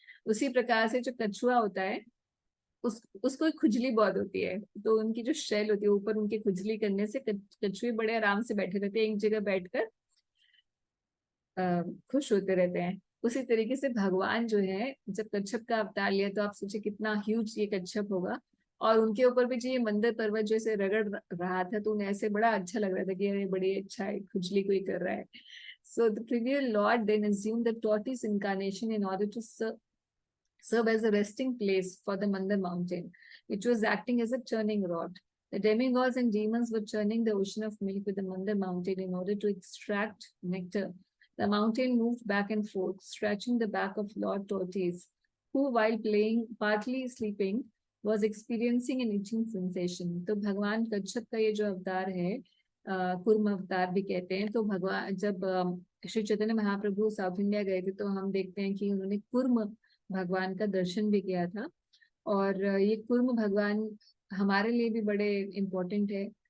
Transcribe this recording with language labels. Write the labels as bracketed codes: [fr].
[hi] उसी प्रकार से जो कछुआ होता है उसको खुजली बहुत होती है, तो उनकी जो शेल होती है ऊपर, उनकी खुजली करने से कछुए बड़े आराम से बैठे रहते हैं, एक जगह बैठकर खुश होते रहते हैं। उसी तरीके से भगवान जो है जब कच्छप का अवतार लिया तो आप सोचिए कितना ह्यूज ये कच्छप होगा, और उनके ऊपर भी जो ये मंदिर पर्वत जो ऐसे रगड़ रहा था तो उन्हें ऐसे बड़ा अच्छा लग रहा था कि अरे बड़ी अच्छा है, खुजली कोई कर रहा है। [en] So the previous Lord then assumed the tortoise incarnation in order to serve as a resting place for the Mandar mountain, which was acting as a churning rod. The demigods and demons were churning the ocean of milk with the Mandar mountain in order to extract nectar. The mountain moved back and forth, scratching the back of Lord Tortoise, who, while playing, partly sleeping, was experiencing an itching sensation. [hi] तो भगवान कच्छप का ये जो अवतार है, कुर्म अवतार भी कहते हैं, तो भगवान जब श्री चैतन्य महाप्रभु साउथ इंडिया गए थे तो हम देखते हैं कि उन्होंने कुर्म भगवान का दर्शन भी किया था। और ये कुर्म भगवान हमारे लिए भी बड़े इम्पोर्टेंट है।